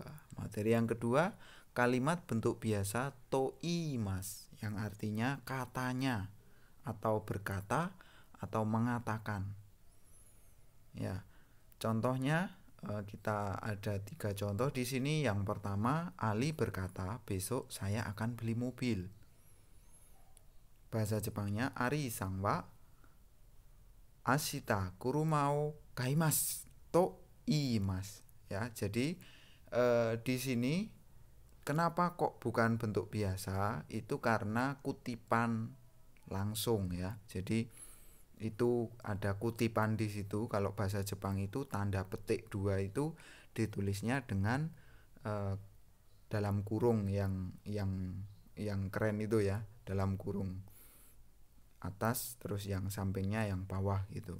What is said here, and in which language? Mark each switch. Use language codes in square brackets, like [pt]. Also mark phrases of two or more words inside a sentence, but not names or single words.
[id] Materi yang kedua, kalimat bentuk biasa [ja] と言います [id] yang artinya katanya atau berkata atau mengatakan. Ya, contohnya kita ada 3 contoh di sini. Yang pertama, Ali berkata, besok saya akan beli mobil. Bahasa Jepangnya [ja] アリさんは明日車を買いますと言います. [id] Ya, jadi di sini kenapa kok bukan bentuk biasa? Itu karena kutipan langsung ya. Jadi itu ada kutipan di situ. Kalau bahasa Jepang itu tanda petik 2 itu ditulisnya dengan dalam kurung yang keren itu ya, dalam kurung atas terus yang sampingnya yang bawah gitu.